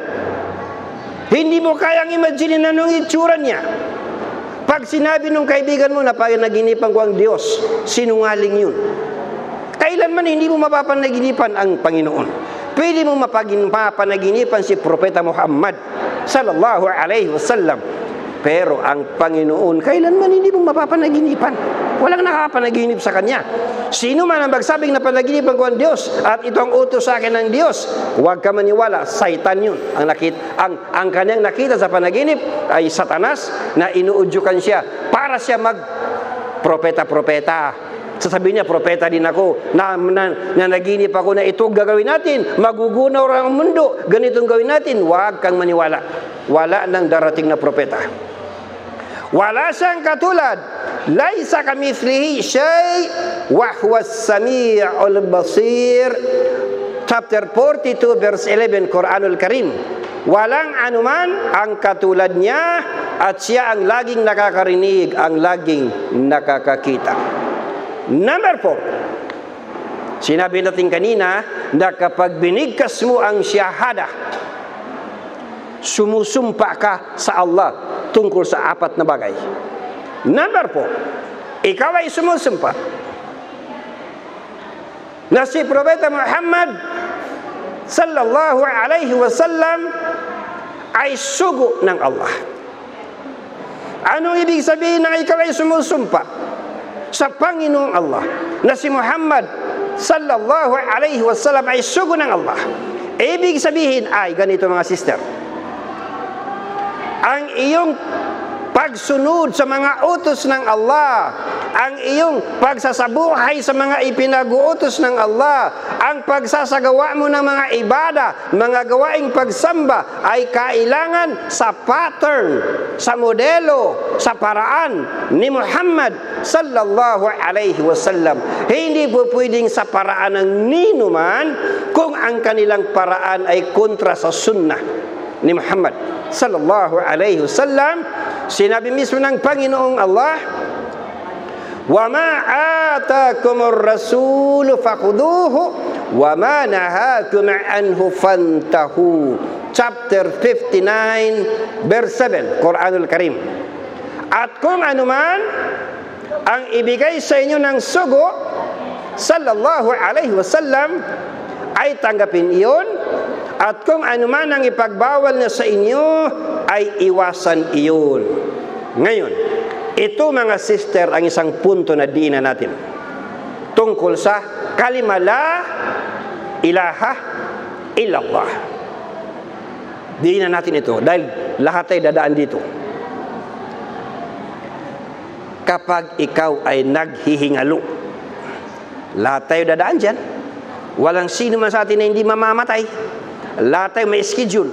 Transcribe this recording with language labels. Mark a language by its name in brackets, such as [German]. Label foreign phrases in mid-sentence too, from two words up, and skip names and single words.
[Filipino] Hindi mo kayang imagine na anong itsura niya. Pag sinabi nung kaibigan mo na panaginipan ko ang Diyos, sinungaling yun. Kailanman hindi mo mapapanaginipan ang Panginoon. Pwede mo mapanaginipan si Propeta Muhammad [Arabic] صلى الله عليه وسلم. [Filipino] Pero ang Panginoon, kailanman hindi mo mapapanaginipan. Walang nakapanaginip sa Kanya. Sino man ang magsabing na panaginipan ko ang Diyos at ito ang utos sa akin ng Diyos, huwag ka maniwala, Satan yun. Ang kanyang nakita sa panaginip ay Satanas na inuudyukan siya para siya mag-propeta-propeta. sasabihin niya, propeta din ako, na naginip ako na ito gagawin natin, magugunaw ang mundo, ganitong gawin natin. Huwag kang maniwala. Wala nang darating na propeta. Wala siyang katulad. [Arabic] ليس كمثله شيء وهو السميع البصير. [English] Chapter 42 verse 11 [Arabic] القرآن الكريم. [Filipino] Walang anuman ang katulad niya at siya ang laging nakakarinig, ang laging nakakakita. Number 4. Sinabi natin kanina na kapag binigkas mo ang syahada, sumusumpa ka sa Allah tungkol sa 4 na bagay. Number 4. Ikaw ay sumusumpa na si Propeta Muhammad [Arabic] صلى الله عليه وسلم [Filipino] ay sugo ng Allah. Anong ibig sabihin ng ikaw ay sumusumpa sa Panginoong Allah na si Muhammad [Arabic] صلى الله عليه وسلم [Filipino] ay sugo ng Allah? Ibig sabihin ay ganito mga sister, ang iyong pagsunod sa mga utos ng Allah, ang iyong pagsasabuhay sa mga ipinag-uutos ng Allah, ang pagsasagawa mo ng mga ibada, mga gawaing pagsamba ay kailangan sa pattern, sa modelo, sa paraan ni Muhammad [Arabic] صلى الله عليه وسلم. [Filipino] Hindi po pwedeng sa paraan ng ninuman kung ang kanilang paraan ay kontra sa sunnah ni Muhammad [Arabic] صلى الله عليه وسلم. [Filipino] Sinabi mismo ng Panginoong Allah, [Arabic] وما آتاكم الرسول فخذوه وما نهاكم عنه فانتهوا. [English] Chapter 59 verse 7 [Arabic] القرآن الكريم. [Filipino] At kung anuman ang ibigay sa inyo ng sugo [Arabic] صلى الله عليه وسلم [Filipino] ay tanggapin iyon, at kung anuman ang ipagbawal niya sa inyo ay iwasan iyon. Ngayon, ito mga sister ang isang punto na diinan natin tungkol sa [Arabic] كلمة لا إله إلا الله. [Filipino] Diinan natin ito dahil lahat ay dadaan dito. Kapag ikaw ay naghihingalo, lahat tayo dadaan dyan. Walang sino man sa atin na hindi mamamatay. Lahat tayo may schedule.